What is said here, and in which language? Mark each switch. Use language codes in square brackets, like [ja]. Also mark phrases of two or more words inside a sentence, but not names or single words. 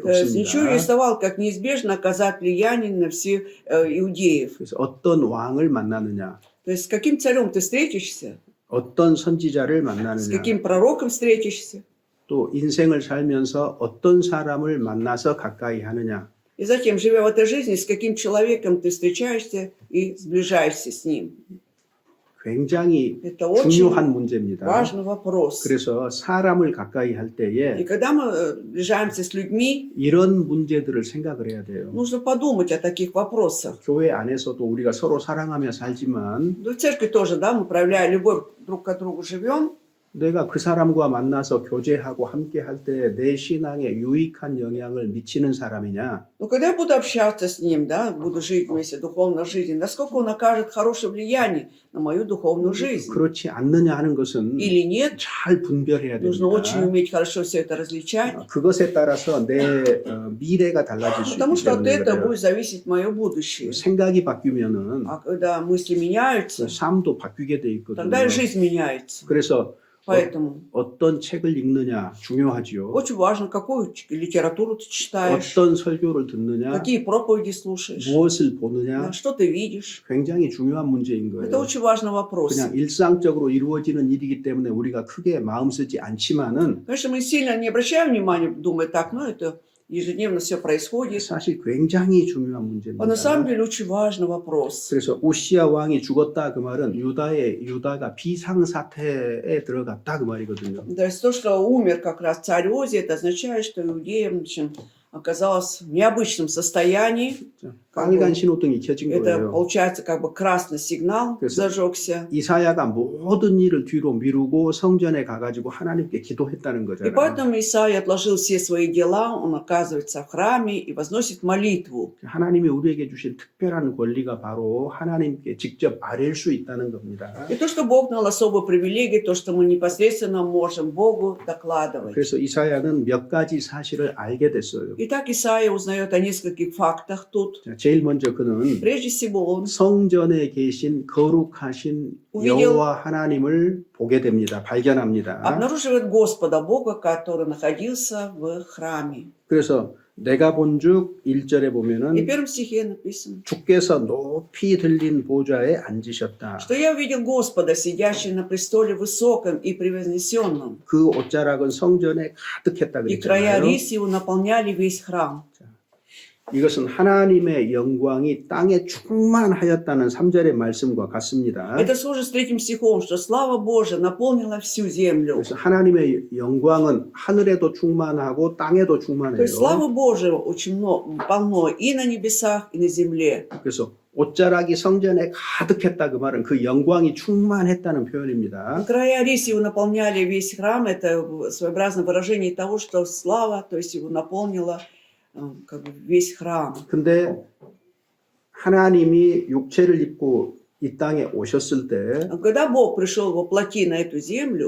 [ru] То есть ничего не [ko] 없습니다. [ru] рисовал, как неизбежно оказать влияние на всех иудеев. [ko] 그래서 어떤 왕을 만나느냐, [ru] То есть с каким царем ты встретишься, [ko] 어떤 선지자를 [ru] с [ko] 만나느냐, [ru] каким пророком встретишься, [ko] 또 인생을 살면서 어떤 사람을 만나서 가까이 하느냐. [ru] и затем, живя в этой жизни, с каким человеком ты встречаешься и сближаешься с ним. [ko] 굉장히 [ru] Это очень [ko] 중요한 문제입니다. [ru] важный вопрос. [ko] 그래서 사람을 가까이 할 [ru] И [ko] 때에 [ru] когда мы сближаемся с людьми, [ko] 이런 문제들을 생각을 해야 돼요. [ru] нужно подумать о таких вопросах. [ko] 교회 안에서도 우리가 서로 사랑하며 살지만 [ru] Да, в церкви тоже, да, мы проявляя любовь друг к другу живем. [ko] 내가 그 사람과 만나서 교제하고 함께 할 때 내 신앙에 유익한 영향을 미치는 사람이냐, [ru] Но когда я буду общаться с ним, да, буду жить вместе, духовной жизнью, насколько он окажет хорошее влияние на мою духовную жизнь [ko] 그렇지 않느냐 하는 것은 [ru] или нет, [ko] 잘 분별해야 [ru] нужно очень [ko] 됩니다. [ru] уметь хорошо все это различать, [ko] 그것에 따라서 내 미래가 달라질 수 [ru] потому [ko] 있기 [ru] что от [ko] 때문에 [ru] этого [ko] 그래요. [ru] будет зависеть мое будущее. [ko] 생각이 바뀌면은 [ru] А когда мысли меняются, [ko] 삶도 바뀌게 돼 있거든요. [ru] тогда и жизнь меняется. [ko] 그래서 [ru] Поэтому [ko] 어떤 책을 읽느냐 중요하죠. [ru] очень важно, какую литературу ты читаешь, [ko] 어떤 설교를 듣느냐, [ru] какие проповеди слушаешь, [ko] 무엇을 보느냐, [ru] да, что ты видишь. [ko] 굉장히 중요한 문제인 [ru] Это [ko] 거예요. [ru] очень важный вопрос. [ko] 그냥 일상적으로 이루어지는 일이기 때문에 우리가 크게 마음 쓰지 않지만은 [ru] Конечно, мы сильно не обращаем внимания, думая так, ну это ежедневно все происходит. [ko] 사실 굉장히 중요한 [ru] А на самом [ko] 문제입니다. [ru] деле очень важный вопрос. [ko] 그래서 우시아 왕이 죽었다 그 말은 유다가 비상 사태에 들어갔다 그 말이거든요. [ru] То есть то, что умер как раз царь Ози, это означает, что иудея в общем, оказалась в необычном состоянии. [ko] 빨간 신호등이 켜진 [ru] Это [ko] 거예요. [ru] получается как бы красный сигнал [ko] 그래서 [ru] зажегся. [ko] 이사야가 모든 일을 뒤로 미루고 성전에 가가지고 하나님께 기도했다는 [ru] И [ko] 거잖아요. [ru] поэтому Исаия отложил все свои дела, он оказывается в храме и возносит молитву. [ko] 하나님이 우리에게 주신 특별한 권리가 바로 하나님께 직접 아뢰일 수 있다는 겁니다. [ru] И то, что Бог дал особую привилегию, то, что мы непосредственно можем Богу докладывать. [ko] 그래서 이사야는 몇 가지 사실을 알게 됐어요. [ru] Итак, Исаия узнает о нескольких фактах тут. [ko] 자, 제일 먼저 그는 [ru] Прежде всего, он [ko] 성전에 계신 거룩하신 [ru] увидел, [ko] 여호와 하나님을 보게 됩니다. 발견합니다. [ru] обнаруживает Господа Бога, который находился в храме. [ko] 그래서 내가 본즉 1절에 [ru] И в [ko] 보면은 [ru] первом стихе написано, [ko] 주께서 높이 들린 보좌에 앉으셨다. [ru] что я увидел Господа, сидящего на престоле высоком и превознесенном, [ko] 그 옷자락은 성전에 가득했다 [ru] и края [ko] 그랬잖아요. [ru] рис его наполняли весь храм. [ko] 이것은 하나님의 영광이 땅에 충만하였다는 3절의 말씀과 같습니다. [ru] Это схоже с третьим стихом, что слава Божия наполнила всю землю. [ko] 그래서 하나님의 영광은 하늘에도 충만하고 땅에도 [ru] То [ko] 충만해요. [ru] есть слава Божия очень полно и на небесах, и на земле. [ko] 그래서 옷자락이 성전에 가득했다 그 말은 그 영광이 충만했다는 표현입니다. [ru] Края рис его наполняли весь храм. Это своеобразное выражение того, что слава, то есть его наполнила как бы весь храм. [ko] 근데 하나님이 육체를 입고 이 땅에 오셨을 때 [ru] Когда Бог пришел во плоти на эту землю,